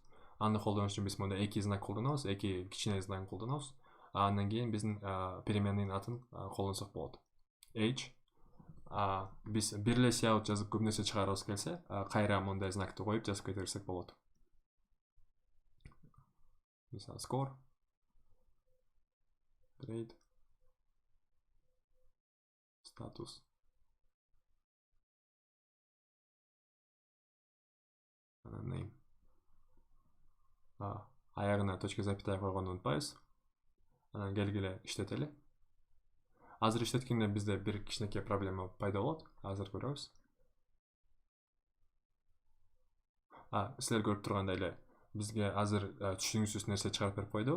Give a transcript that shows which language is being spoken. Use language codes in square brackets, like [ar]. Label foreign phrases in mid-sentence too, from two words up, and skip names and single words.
[ky] Аны колдонуш үчүн биз мында эки знак колдонобуз, эки кичине знак колдонобуз. Андан кийин биздин переменныйдын атын колдонсок болот. [en] Age. [ky] Биз бир эле cout жазып көп нерсе чыгарабыз келсе, кайра мындай знакты коюп жазып кете берсек болот. Мисалы, [en] score, grade, status. Name. [ky] Аягына [ru] точка запятая [ky] койгонду унутпайбыз. Анан келгиле иштетели. Азыр иштеткенде бизде бир кичинекей проблема пайда болот. Азыр көрөбүз. Силер көрүп тургандай эле бизге азыр түшүнүксүз нерсе чыгарып берип койду.